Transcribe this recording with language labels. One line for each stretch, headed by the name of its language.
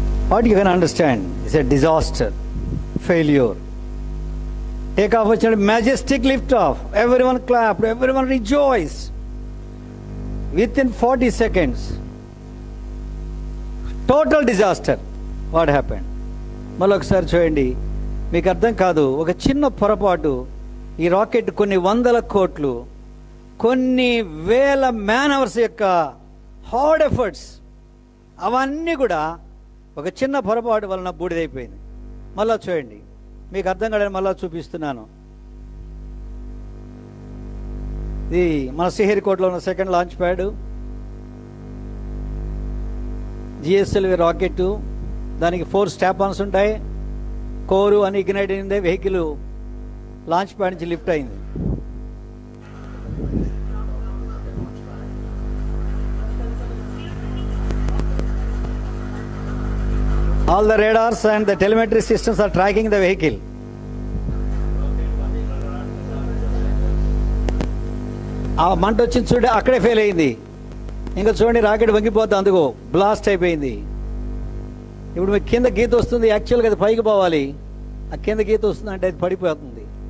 English: What you can understand is a disaster, failure. Take off a majestic lift off. Everyone clapped, everyone rejoiced. Within 40 seconds, total disaster. What happened?
Telugu: మరొకసారి చూడండి, మీకు అర్థం కాదు. ఒక చిన్న పొరపాటు ఈ రాకెట్ కొన్ని వందల కోట్లు, కొన్ని వేల మ్యాన్ అవర్స్ యొక్క హార్డ్ ఎఫర్ట్స్, అవన్నీ కూడా ఒక చిన్న పొరపాటు వలన బూడిదైపోయింది. మళ్ళా చూడండి, మీకు అర్థం కాదని మళ్ళా చూపిస్తున్నాను. ఇది మన శ్రీహరికోటలో ఉన్న second launch pad, GSLV rocket. దానికి 4 స్టాప్-ఆన్స్ ఉంటాయి. కోరు అని ఇగ్నైట్ అయింది. వెహికల్ లాంచ్ ప్యాడ్ నుంచి లిఫ్ట్ అయింది.
English: All the radars and the telemetry systems are tracking the vehicle.
Telugu: ఆ మంట వచ్చింది చూడండి, అక్కడే ఫెయిల్ అయింది. ఇంకా చూడండి, రాకెట్ వంగిపోద్ది, అందుకో బ్లాస్ట్ అయిపోయింది. ఇప్పుడు మీకు కింద గీత వస్తుంది. యాక్చువల్గా అది పైకి పోవాలి. ఆ కింద గీత వస్తుంది అంటే అది పడిపోతుంది.